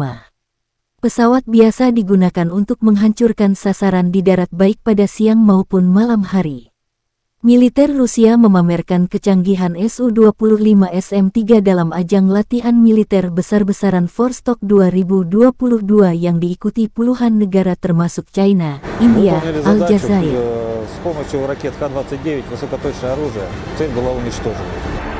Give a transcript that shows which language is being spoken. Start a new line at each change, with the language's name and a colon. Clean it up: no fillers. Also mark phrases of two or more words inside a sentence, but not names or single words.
Indonesian: Pesawat biasa digunakan untuk menghancurkan sasaran di darat baik pada siang maupun malam hari. Militer Rusia memamerkan kecanggihan Su-25 SM-3 dalam ajang latihan militer besar-besaran Vostok 2022 yang diikuti puluhan negara termasuk China, India, Aljazair.
Russian: С помощью ракет Х-29 высокоточное оружие цель была уничтожена.